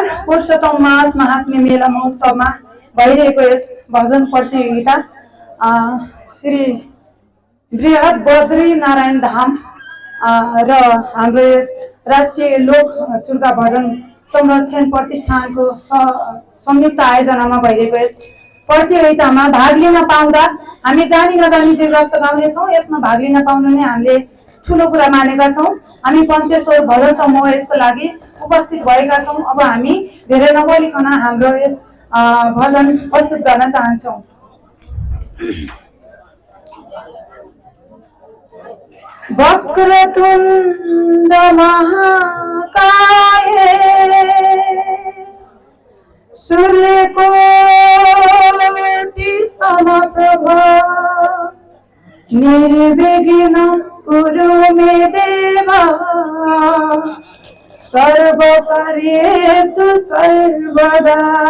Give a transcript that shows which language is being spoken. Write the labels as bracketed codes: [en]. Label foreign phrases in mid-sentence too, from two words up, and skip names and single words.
[ne] पुरुषोत्तम मास महात्म्य मेला महोत्सवमा भइरहेको यस भजन प्रतियोगिता श्री बृहत बद्री नारायण धाम र हाम्रो यस राष्ट्रिय लोक चुर्का भजन संरक्षण प्रतिष्ठानको संयुक्त आयोजनामा भइरहेको यस प्रतियोगितामा भाग लिन पाउँदा हामी जानी नजानी जे जस्तो गाउनेछौँ। यसमा भाग लिन पाउनु नै हामीले ठुलो कुरा मानेका छौँ। हामी पञ्चेश्वर भजन समूह यसको लागि उपस्थित भएका छौँ। अब हामी धेरै नबोलिकन हाम्रो यस भजन प्रस्तुत गर्न चाहन्छौँ। [sa] वक्रतुण्ड महाकाय सूर्यकोटि समप्रभ निर्विघ्नं कुरु मे देव सर्वकार्येषु सर्वदा।